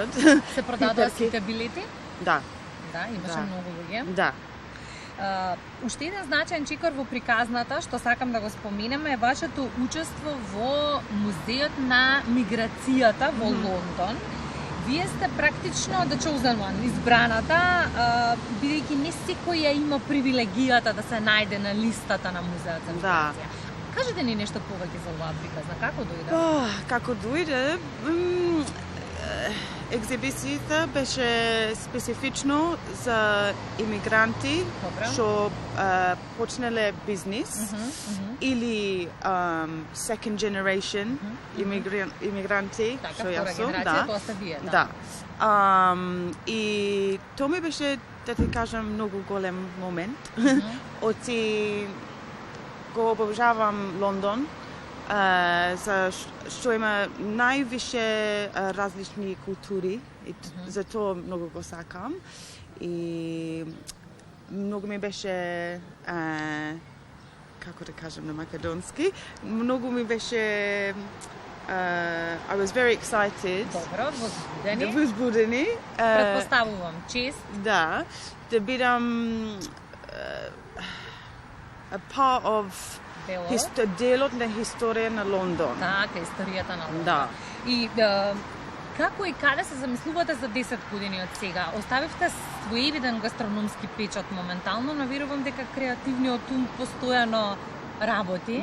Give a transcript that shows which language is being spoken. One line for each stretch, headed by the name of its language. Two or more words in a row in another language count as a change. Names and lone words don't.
Macedonian: Се продадоа сите билети? Да. Да, имаше многу луѓе. Да. Уште еден значаен чекор во приказната, што сакам да го споменеме, е вашето учество во Музеот на миграцијата во Лондон. Вие сте практично
English: the chosen one,
Macedonian: избраната, бидејќи не секој ја има привилегијата да се најде на листата на Музеот за миграција. Кажете ни нешто повеќе за оваа приказна, како дојде? Како дојде? Екзибицијата беше специфично за имигранти што почнале бизнис или
English: second generation
Macedonian: имигранти, што јас сум, да. И тоа ми беше, да ти кажам, многу голем момент. Оти го обожавам Лондон, за што има највише различни култури и затоа многу го сакам. И многу ми беше како да кажам на македонски, многу ми беше
English: I was very excited.
Macedonian: Добро, возбудени. Предпоставувам, чест. Да, да бидам
English: a part of
Macedonian: делот на историја на Лондон. Така, историјата на Лондон. Да. И како и каде се замислувате за 10 години од сега? Оставивте своевиден гастрономски печат моментално, но верувам дека креативниот ум постојано работи.